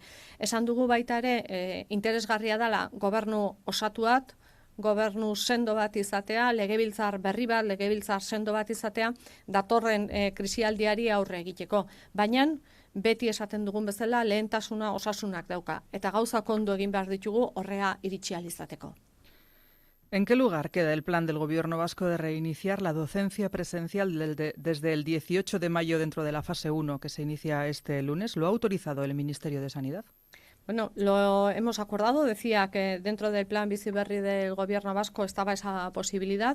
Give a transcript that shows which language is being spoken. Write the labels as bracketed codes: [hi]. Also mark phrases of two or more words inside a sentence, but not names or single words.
[eu] Esan dugu baita ere, interesgarria dela gobernu osatuat, gobernu sendo bat izatea, legebiltzar berri bat, legebiltzar sendo bat izatea, datorren krisialdiari aurre egiteko. Baina, beti esaten dugun bezala, lehentasuna osasunak dauka. Eta gauzak ondo egin behar ditugu horrea iritsi ahal izateko. [es] ¿En qué lugar queda el plan del Gobierno vasco de reiniciar la docencia presencial desde el 18 de mayo dentro de la fase 1 que se inicia este lunes? ¿Lo ha autorizado el Ministerio de Sanidad? Bueno, lo hemos acordado, decía que dentro del plan Bizi Berri del Gobierno vasco estaba esa posibilidad.